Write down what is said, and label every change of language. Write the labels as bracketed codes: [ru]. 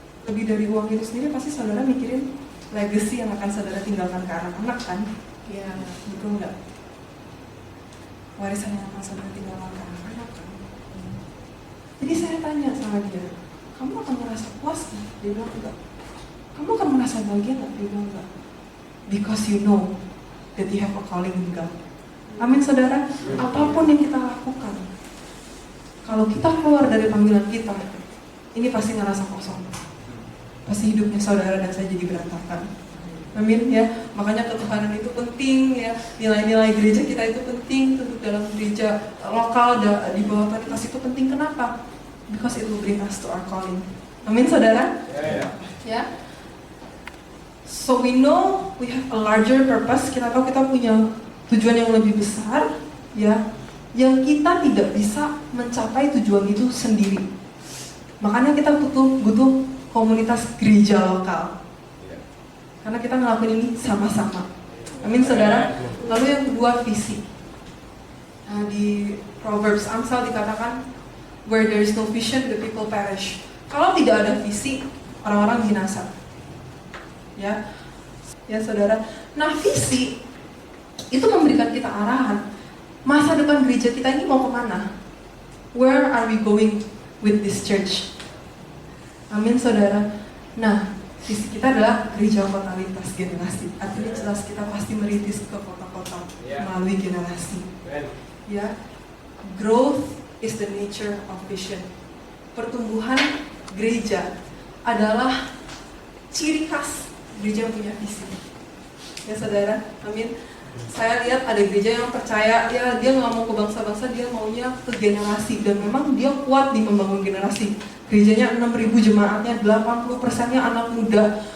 [id] Lebih dari uang itu sendiri, pasti saudara mikirin legacy yang akan saudara tinggalkan ke anak-anak kan? Ya, betul nggak? Warisan yang akan saudara tinggalkan ke anak-anak kan? Jadi saya tanya sama dia, kamu akan merasa puas nggak? Dia bilang enggak. Kamu akan merasa bahagia nggak? Dia bilang enggak. [en] Because you know that you have a calling in God. [id] Amin saudara. Apapun yang kita lakukan, kalau kita keluar dari panggilan kita, ini pasti ngerasa kosong. Pasti hidupnya saudara dan saya jadi berantakan. Amin ya. Makanya ketuhanan itu penting ya. Nilai-nilai gereja kita itu penting. Untuk dalam gereja lokal di bawah paritas itu penting. Kenapa? [en] Because it will bring us to our calling. [id] Amin saudara. Ya. [en] So we know we have a larger purpose. [id] Kita tahu kita punya tujuan yang lebih besar, ya, yang kita tidak bisa mencapai tujuan itu sendiri. Makanya kita butuh komunitas gereja lokal. Karena kita ngelakuin ini sama-sama. Amin saudara. Lalu yang kedua, visi. Nah, di Proverbs Amsal dikatakan, [en] where there is no vision, the people perish. [id] Kalau tidak ada visi, orang-orang binasa. Ya saudara. Nah, visi itu memberikan kita arahan. Masa depan gereja kita ini mau kemana? [en] Where are we going with this church? [id] Amin saudara. Nah, visi kita adalah gereja kota lintas generasi. Artinya jelas kita pasti merintis ke kota-kota melalui generasi. [en] Ya, growth is the nature of vision. [id] Pertumbuhan gereja adalah ciri khas gereja yang punya visi. Ya saudara, amin. Saya lihat ada gereja yang percaya, ya dia nggak mau ke bangsa-bangsa, dia maunya ke generasi. Dan memang dia kuat di membangun generasi. Gerejanya 6.000 jemaatnya, 80%-nya anak muda.